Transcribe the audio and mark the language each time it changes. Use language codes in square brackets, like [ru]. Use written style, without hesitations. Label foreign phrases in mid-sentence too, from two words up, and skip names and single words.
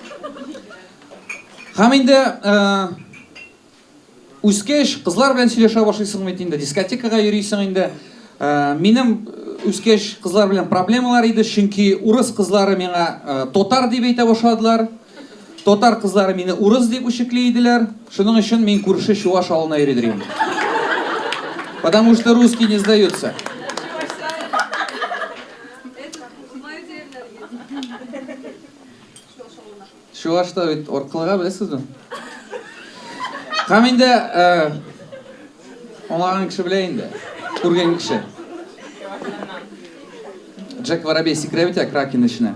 [tt] Һәм инде үскәч кызлар белән сөйләшә башлыйсың бит инде, дискотекага йөрисең инде. Минем үскәч кызлар белән проблемалар иде, чөнки урыс кызлары миңа тотар дип әйтә башладылар. Тотар кызлары мине урыс дип үчекли иделәр. Шуның өчен мин күрше чуаш авылына йөридем. [ru] Потому что русский не сдаются. [tt] Чувашта бит оркылыга беләсезме? Һәм инде аңлаган кеше белә инде. Күргән кеше. Джек Воробей сикерә бит Кракен эченә.